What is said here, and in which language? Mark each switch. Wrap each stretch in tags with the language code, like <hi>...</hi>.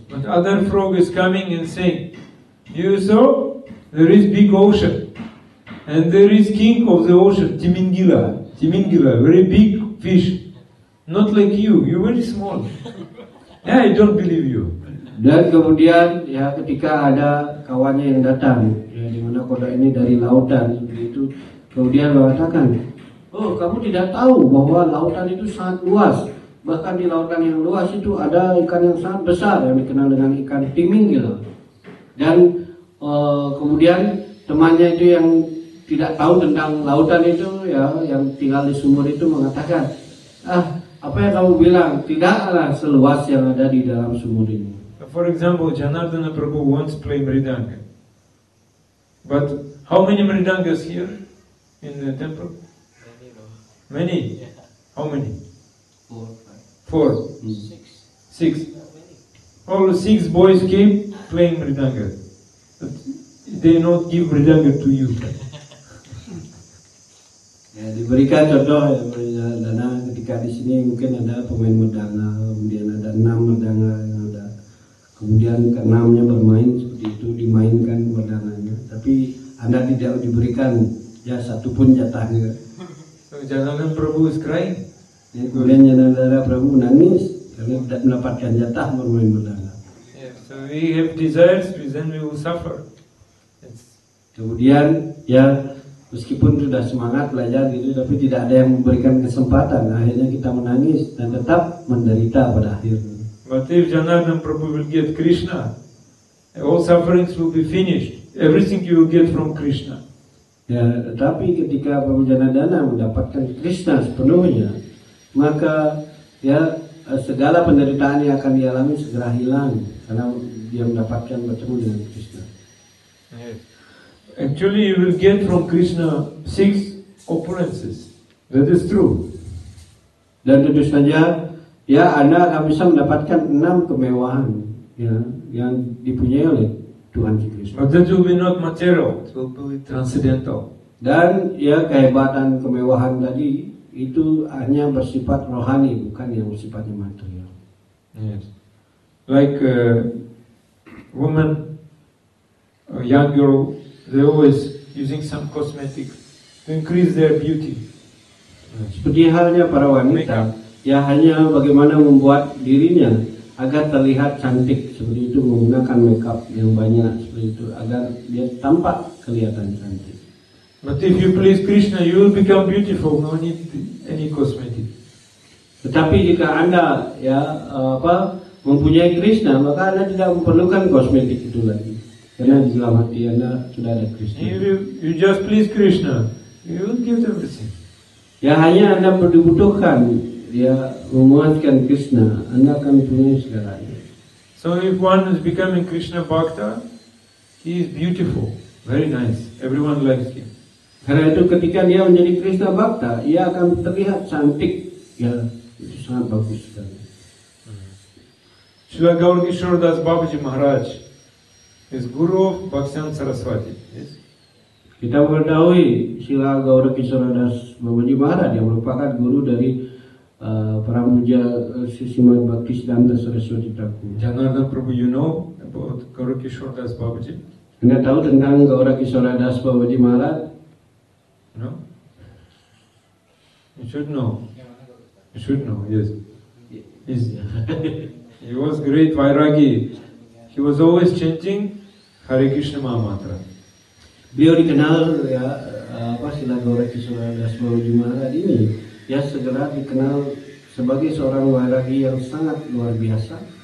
<en>But other frog is coming and saying, you saw there is big ocean and there is king of the ocean, Timingila, very big fish. Not like you very small. Yeah, I don't believe you.</en> <id>Dan kemudian ya ketika ada kawannya yang datang ya di mana kodok ini dari lautan seperti itu, kemudian mengatakan, oh kamu tidak tahu bahwa lautan itu sangat luas, bahkan di lautan yang luas itu ada ikan yang sangat besar yang dikenal dengan ikan Timinggila. Dan kemudian temannya itu yang tidak tahu tentang lautan itu ya yang tinggal di sumur itu mengatakan, apa yang kamu bilang tidaklah seluas yang ada di dalam sumur ini.</id> <en>For example, Janardana Prabhu once played mridanga. But how many mridangas here in the temple? Many. How many? 4. 6. All 6 boys came playing mridanga. they not give mridanga to you.</en> <id>Ya, diberikan contoh ya, dana ketika di sini mungkin ada pemain merdanga, kemudian ada 6 merdanga yang ada, kemudian ke-6-nya bermain seperti itu, dimainkan merdanganya, tapi Anda tidak diberikan ya satupun jatahnya.</id> <en>So Janardhan Prabhu is crying.</en> <id>Ya, kemudian Janardhan Prabhu nangis karena tidak mendapatkan jatah bermain merdanga.</id> <en>Yeah, so we have desires, then we will suffer.</en> <id>Kemudian ya meskipun sudah semangat belajar gitu, tapi tidak ada yang memberikan kesempatan, akhirnya kita menangis dan tetap menderita pada akhirnya.</id> <en>But if Janardhan Prabhu will get Krishna, all sufferings will be finished. Everything you will get from Krishna.</en> <id>Ya, tetapi ketika Prabhu Janardana mendapatkan Krishna sepenuhnya, maka ya segala penderitaan yang akan dialami segera hilang karena dia mendapatkan bertemu dengan Krishna.</id> <en>Yes. Actually, you will get from Krishna 6 opulences. That is true.</en> <id>Dan tentu saja, ya Anda akan bisa mendapatkan 6 kemewahan ya, yang dipunyai oleh Tuhan Krishna.</id> <en>But that will be not material. It will be transcendental.</en> <id>Dan ya kehebatan kemewahan tadi itu hanya bersifat rohani, bukan yang bersifatnya material.</id> <en>Yes. Like a woman, a young girl, they always using some cosmetic to increase their beauty.</en> <id>Seperti halnya para wanita, ya hanya bagaimana membuat dirinya agar terlihat cantik seperti itu, menggunakan makeup yang banyak seperti itu agar dia tampak kelihatan cantik.</id> <en>But if you please Krishna, you will become beautiful. No need any cosmetic.</en> <id>Tetapi jika Anda mempunyai Krishna, maka Anda tidak memerlukan kosmetik itu lagi, karena di dalam hati Anda sudah ada Krishna.</id> <en>If you just please Krishna, you will get everything.</en> <id>Ya hanya Anda dibutuhkan dia memuaskan Krishna, Anda akan punya segalanya.</id> <en>So if one is becoming Krishna Bhakta, he is beautiful, very nice. Everyone likes him.</en> <id>Karena itu ketika dia menjadi Krishna Bhakta, ia akan terlihat cantik, ya itu sangat bagus sekali.</id> <en>Srila Gaur Kishore Das Babaji Maharaj is Guru of Bhaktivedanta Saraswati. Yes?</en> <id>Kita mengetahui Srila Gaura Kishore Das Babaji Maharaj yang merupakan guru dari Pramuja Srimad Bhaktisiddhanta Saraswati Thakur.</id> <en>Janardhan Prabhu, you know about Gaur Kishore Das Babaji?</en> <id>Anda tahu tentang Gaura Kishore Das Babaji Maharaj?</id> <en>No? You should know. You should know, yes. He was great Vairagi. He was always chanting Hare Krishna Mahamantra.</en> <id>Beliau dikenal ya Srila Gaura Kishore Das Babaji Maharaj ini ya segera dikenal sebagai seorang Vairagi yang sangat luar biasa.</id>